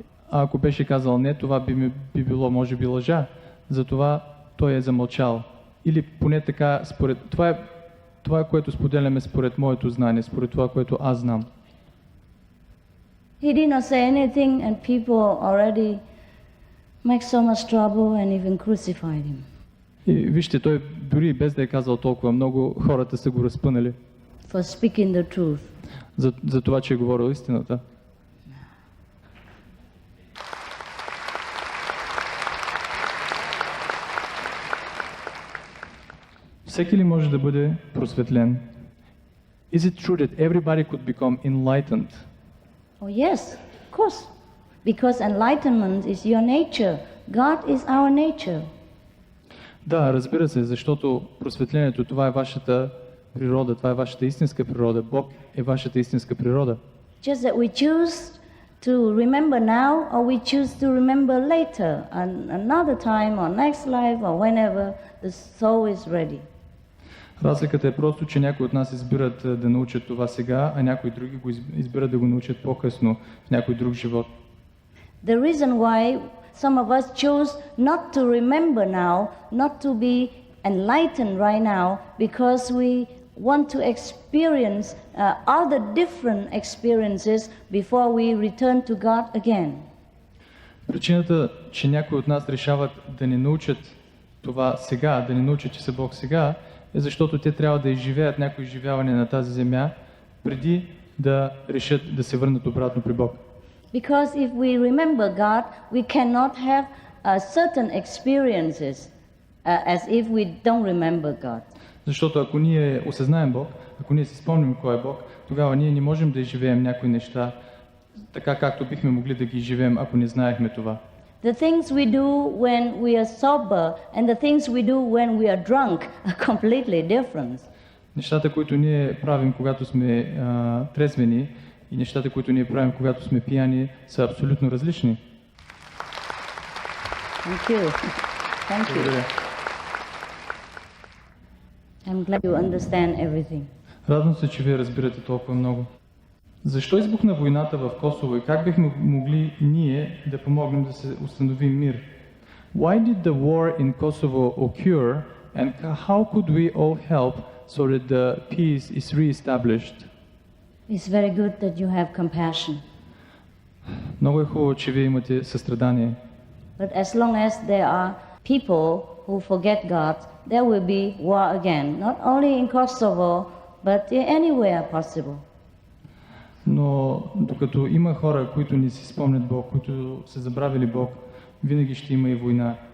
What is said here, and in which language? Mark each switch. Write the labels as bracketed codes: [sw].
[bg] Ако беше казал не, това би било може би лъжа. Затова той е замълчал. Или поне така, това е което споделяме според моето знание, според това, което аз знам. [en] He did not say anything and people already make so much trouble and even crucified him. [bg] И вижте, той дори без да е казал толкова много, хората са го разпънали. [en] For speaking the truth. [bg] За това, че е говорил истината. Всеки ли може да бъде просветлен? [en] Is it true that everybody could become enlightened? Oh yes, of course. Because enlightenment is your nature. God is our nature. [bg] Да, разбира се, защото просветлението, това е вашата природа, това е вашата истинска природа. Бог е вашата истинска природа. [en] Just that we choose to remember now or we choose to remember later, another time or next life or whenever the soul is ready. [bg] Разликата е просто, че някои от нас избират да научат това сега, а някои други го избират да го научат по-късно в някой друг живот. [en] The reason why some of us choose not to remember now, not to be enlightened right now, because we want to experience other different experiences before we return to God again. [bg] Причината, че някои от нас решават да не научат това сега, да не научат, че са Бог сега, е защото те трябва да изживеят някои изживяване на тази земя, преди да решат да се върнат обратно при Бог. [en] Because if we remember God, we cannot have certain experiences as if we don't remember God. [bg] Защото ако ние осъзнаем Бог, ако ние си спомним кой е Бог, тогава ние не можем да изживеем някои неща, така както бихме могли да ги изживеем, ако не знаехме това. [en] The things we do when we are sober and the things we do when we are drunk are completely different. [bg] Нещата, които ние правим, когато сме трезвени, и нещата, които ние правим, когато сме пияни, са абсолютно различни. [en] Thank you. Thank you. [bg] Благодаря. [en] I'm glad you understand everything. [bg] Радвам се, че вие разбирате толкова много. Защо избухна войната в Косово и как бихме могли ние да помогнем да се установи мир? [en] Why did the war in Kosovo occur and how could we all help so that the peace is re-established? It's very good that you have compassion. [bg] Много е хубаво, че вие имате състрадание. [en] But as long as there are people who forget God, there will be war again, not only in Kosovo, but anywhere possible. [bg] Но докато има хора, които не си спомнят Бог, които са забравили Бог, винаги ще има и война.